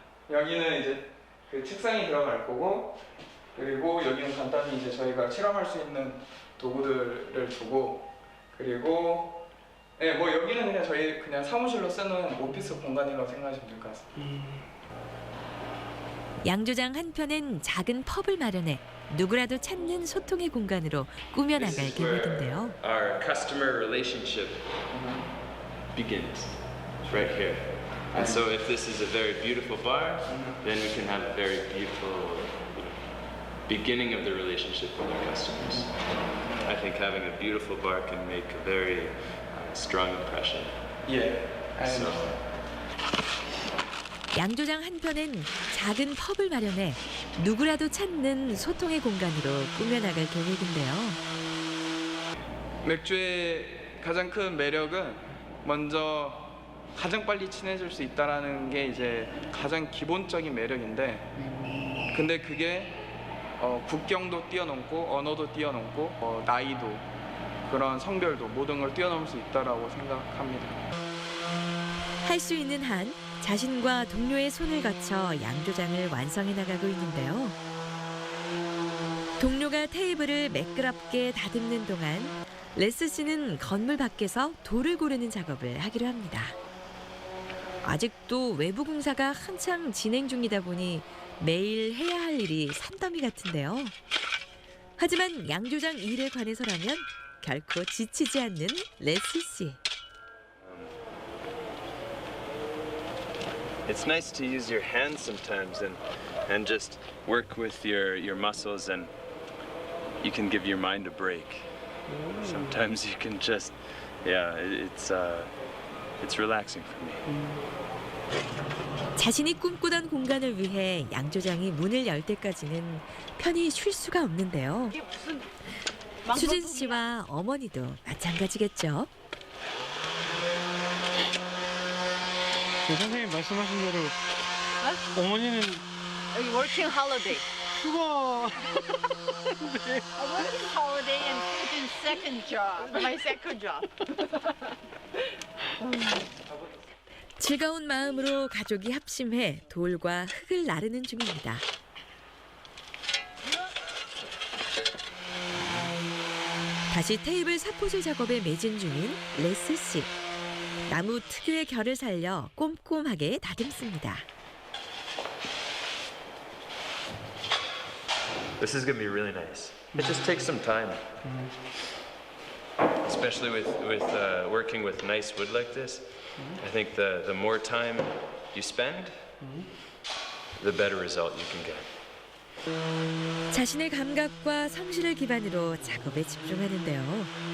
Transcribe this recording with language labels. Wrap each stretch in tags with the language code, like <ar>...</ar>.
<ko>여기는 이제 그 책상이 들어갈 거고, 그리고 여기는 간단히 이제 저희가 실험할 수 있는 도구들을 두고, 그리고 네, 뭐 여기는 그냥 저희 그냥 사무실로 쓰는 오피스 공간이라고 생각하시면 될 것 같습니다. 양조장 한편엔 작은 펍을 마련해 누구라도 찾는 소통의 공간으로 꾸며나갈 계획인데요.</ko> <en>Our customer relationship begins right here. And so if this is a very beautiful bar, then we can have a very beautiful beginning of the relationship with our customers. I think having a beautiful bar can make a very strong impression.</en> <ko>예.</ko> <en>So</en> <ko>양조장 한편엔 작은 펍을 마련해 누구라도 찾는 소통의 공간으로 꾸며나갈 계획인데요. 맥주의 가장 큰 매력은 먼저 가장 빨리 친해질 수 있다라는 게 이제 가장 기본적인 매력인데, 근데 그게 국경도 뛰어넘고 언어도 뛰어넘고 나이도 그런 성별도 모든 걸 뛰어넘을 수 있다라고 생각합니다. 할 수 있는 한 자신과 동료의 손을 거쳐 양조장을 완성해 나가고 있는데요. 동료가 테이블을 매끄럽게 다듬는 동안 레스 씨는 건물 밖에서 돌을 고르는 작업을 하기로 합니다. 아직도 외부 공사가 한창 진행 중이다 보니 매일 해야 할 일이 산더미 같은데요. 하지만 양조장 일에 관해서라면 결코 지치지 않는 레스 씨.</ko> <en>it's nice to use your hands sometimes and just work with your muscles, and you can give your mind a break. Sometimes you can just, it's relaxing for me.</en> <ko>자신이 꿈꾸던 공간을 위해 양조장이 문을 열 때까지는 편히 쉴 수가 없는데요. 수진 씨와 어머니도 마찬가지겠죠. 선생님 말씀하신 대로 어머니는 여기</ko> <en>working holiday.</en> <ko>휴가</ko> <en>A working holiday and Susan's second job, my second job.</en> <ko>즐거운 마음으로 가족이 합심해 돌과 흙을 나르는 중입니다. 다시 테이블 사포질 작업에 매진 중인 레스 씨. 나무 특유의 결을 살려 꼼꼼하게 다듬습니다.</ko> <en>This is going to be really nice. It just takes some time. Especially with working with nice wood like this. I think the more time you spend, the better result you can get.</en> <ko>자신의 감각과 성실을 기반으로 작업에 집중하는데요.</ko>